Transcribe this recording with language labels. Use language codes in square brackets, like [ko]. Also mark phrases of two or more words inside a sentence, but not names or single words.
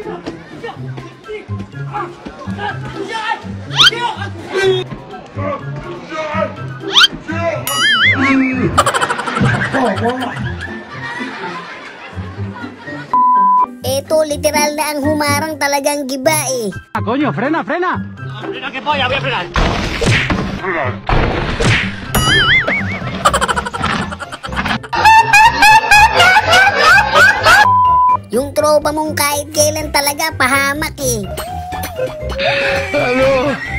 [tl] Eto, literal na ang humarang talagang giba eh. [es] Coño, frena, frena. Frena que polla, voy a frenar. [tl] Yung tropa mong kahit kailan talaga pahamak eh. Hello.